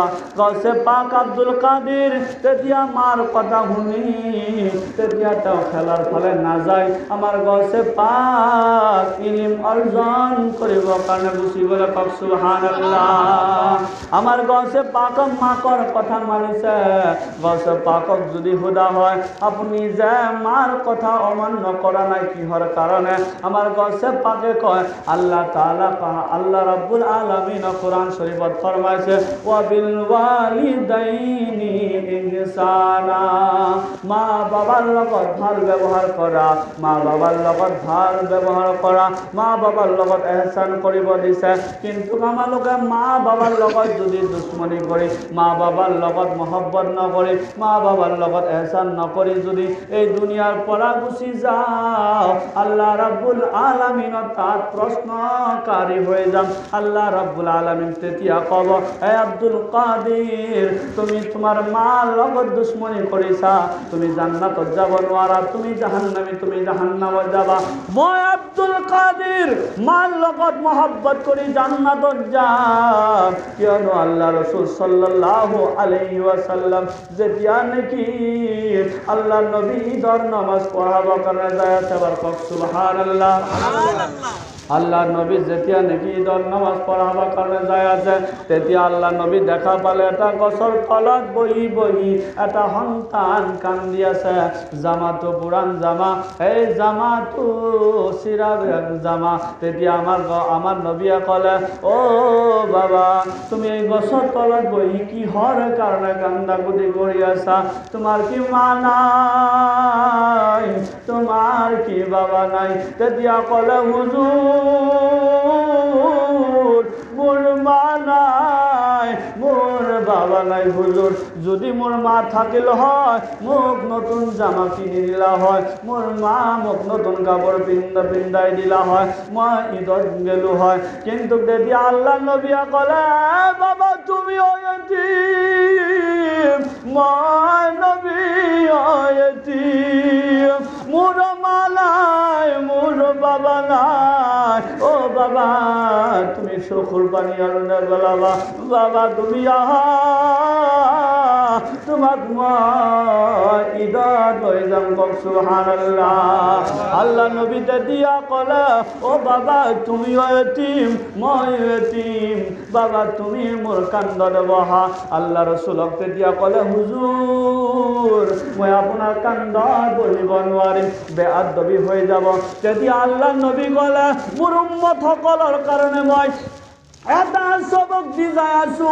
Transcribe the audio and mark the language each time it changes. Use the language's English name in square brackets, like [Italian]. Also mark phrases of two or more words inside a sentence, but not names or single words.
[Assamese] গৌছে পাক আব্দুল কাদিৰ তেতিয়া মাৰ কথা শুনি তেতিয়া তেওঁ খেলাৰ ফালে নাযায়, আমাৰ গৌছে পাক ইলম অৰ্জন কৰিবৰ কাৰণে গুচি গ'লে। কওক সুবহানাল্লাহ। আমাৰ গৌছে পাক মাকৰ কথা মানিছে। গৌছে পাকক যদি সোধা হয় আপুনি যে মাৰ কথা অমান্য কৰা নাই কিহৰ কাৰণে, আমাৰ গৌছে পাকে কয় [Arabic] الله تعالى الله رب العالمين [Assamese] কোরআন শরীফত ফরমাইছে [Arabic] وبالوالدين إحسانا, [Assamese] মা বাবার লগত ভাল ব্যবহার করা, মা বাবার লগত ভাল ব্যবহার করা, মা বাবার লগত এহসান কৰিব দিছে। কিন্তু আমালোকে মা বাবার লগত যদি দুশ্মনী কৰি, মা বাবার লগত মহব্বত নকৰি, মা বাবার লগত এহসান নকৰি যদি এই দুনিয়াৰ পৰা গুচি যাওঁ, [Arabic] الله رب العالمين [Assamese] তাত প্ৰশ্নকাৰী হৈ যাম। [Arabic] الله رب العالمين [Assamese] তেতিয়া ক'ব, হে আব্দুল কাদিৰ, তুমি তোমাৰ মাৰ লগত দুশ্মনী কৰিছা, তুমি জান্নাতত যাব নোৱাৰা, তুমি জাহান্নামী, তুমি জাহান্নামত যাবা। মই আব্দুল কাদিৰ মাৰ লগত মহব্বত কৰি জান্নাতত যাম, কিয়নো আল্লাহ রাসূল [Arabic] صلى الله عليه وسلم [Assamese] যেতিয়া নেকি আল্লাহ নবী ঈদৰ নামাজ পঢ়াবৰ কাৰণে যায় আছে। কওক সুবহানাল্লাহ। আল্লাহ নবী যেতিয়া নেকি ঈদৰ নামাজ পঢ়াবৰ কাৰণে যায় আছে, তেতিয়া আল্লাহ নবী দেখা পালে এটা গছৰ তলত বহি বহি এটা সন্তান কান্দি আছে। জামাটো পুৰাণ জামা, এই জামাটো চিৰাৰ জামা। তেতিয়া আমাৰ নবীয়ে ক'লে, অ' বাবা, তুমি এই গছৰ তলত বহি কিহৰ কাৰণে কান্দাকুটি কৰি আছা? তোমাৰ কি মা নাই? তোমাৰ কি বাবা নাই? তেতিয়া ক'লে, হুজুৰ মোৰ মা নাই, মোৰ বাবা নাই হুজুর। যদি মোর মা থাকিল হয় মোক নতুন জামা কিনি দিলা হয়, মোর মা মোক নতুন কাপড় পিন্ধাই দিলা হয়, মই ঈদত গেলো হয়। কিন্তু তেতিয়া আল্লাহ নবিয়া ক'লে, বাবা তুমি এতিম, মই নবী এতিম, মোর মা নাই, মোর বাবা নাই। ও বাবা তুমি চকুর পানী আৰু নেবেলাবা, বাবা তুমি আহা, তোমাক মই ঈদত লৈ যাম। কওক সুবহানাল্লাহ। আল্লাহ নবী তেতিয়া ক'লে, ও বাবা তুমিও এতিম, মই এতিম, বাবা তুমি মোৰ কান্দত বহা। আল্লাহ ৰসুলক তেতিয়া ক'লে, হুজুৰ মই আপোনাৰ কান্দত বহিব নোৱাৰিম, বেআদবি হৈ যাব। তেতিয়া আল্লাহ নবী ক'লে, মোৰ উম্মত সকলৰ কাৰণে মই এটা সবক দি যাই আছো।